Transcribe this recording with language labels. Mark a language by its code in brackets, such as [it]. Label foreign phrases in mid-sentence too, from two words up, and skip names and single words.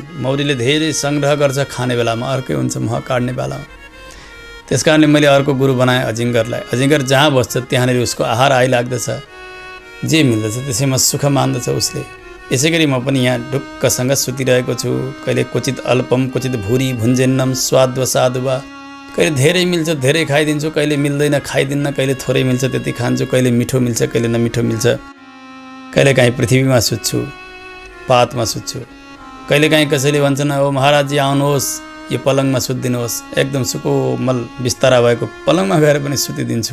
[ne] मौरीले धेरै सङ्ग्रह गर्छ खाने बेलामा, अर्कै हुन्छ मह काट्ने बेलामा। त्यस कारणले मैले अर्को गुरु बनाएँ अजिङ्गरलाई। अजिङ्गर जहाँ बस्छ त्यहाँनिर उसको आहार आइलाग्दछ, जे मिल्दछ त्यसैमा सुख मान्दछ उसले। यसै गरी म पनि यहाँ ढुक्कसँग सुतिरहेको छु। [sa] कहिले क्वचित अल्पम, क्वचित भुरी भुन्जेन्नम स्वाद्व साधुवा। [ne] कहिले धेरै मिल्छ धेरै खाइदिन्छु, कहिले मिल्दैन खाइदिन्न, कहिले थोरै मिल्छ त्यति खान्छु, कहिले मिठो मिल्छ कहिले नमिठो मिल्छ। कहिले काहीँ पृथ्वीमा सुत्छु, पातमा सुत्छु। कहिले काहीँ कसैले भन्छन् ओ महाराजजी आउनुहोस्, यो पलङमा सुत्दिनुहोस्। एकदम सुकोमल बिस्तारा भएको पलङमा गएर पनि सुतिदिन्छु।